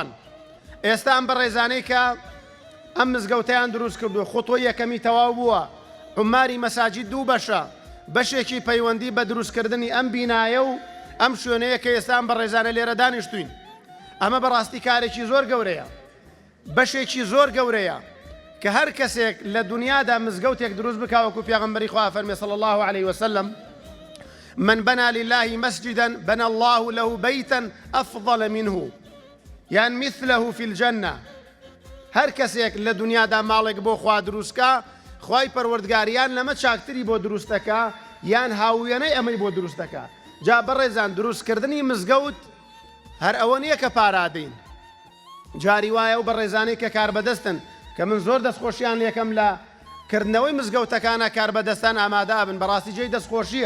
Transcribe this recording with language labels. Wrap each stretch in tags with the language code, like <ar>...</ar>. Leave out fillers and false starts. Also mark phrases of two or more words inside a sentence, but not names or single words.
<ckb>ئێستا ئەم بەڕێزانەی کە ئەم مزگەوتەیان دروست کردووە خوتوی یەکەمی تەواو بووە عوماری مەساجید دوو بەشە بەشێکی پەیوەندی بە دروستکردنی ئەم بینایە و ئەم شوێنەیە کە ئێستا ئەم بەڕێزانە لێرە دانیشتوین ئەمە بەڕاستی کارێکی زۆر گەورەیە بەشێکی زۆر گەورەیە کە هەر کەسێک لە دنیادا مزگەوتێک دروست بکاوەکو پێغەمبەری خوا فەرمێ</ckb> <ar>صلی الله عليه وسلم من بنى لله مسجدا بنى الله له بيتا أفضل منه يعني مثله في الجنة</ar> <ckb>هەر کەسێک لە دنیادا ماڵێک بۆ خوا دروستکە خوای پەروەردگاریان لەمە چاکتری بۆ دروستەکە یان هاویانەی ئەمەی بۆ دروستەکە. جا بەڕێزان دروستکردنی مزگەوت هەر ئەوە نییە کە پارادەین جاری وایە و بەڕێزانەی کە کار بەدەستن کە من زۆر دەستخۆشیان لێکم لە کردنەوەی مزگەوتەکانە کار بەدەستان ئامادە بن بەڕاستی جێی دەستخۆشیە.</ckb>